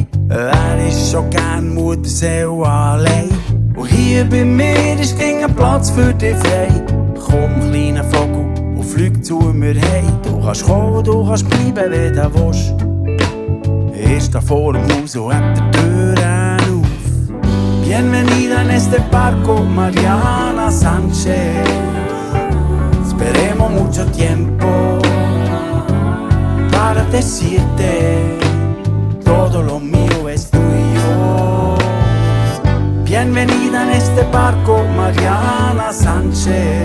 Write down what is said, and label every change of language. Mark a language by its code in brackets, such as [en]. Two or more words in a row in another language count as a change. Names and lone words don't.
[de] Er ist schon gern Mutterseele allein. Und hier bei mir ist kein Platz für dich frei. Komm kleiner Vogel und flieg zu mir heim. Du kannst kommen, du kannst bleiben, wie du willst. Er steht vor dem Haus und hat die Türen auf. [es] Bienvenida en este barco, Mariana Sánchez. Esperemos mucho tiempo para decirte todo lo mío es tú y yo. Bienvenida en este barco, Mariana Sánchez.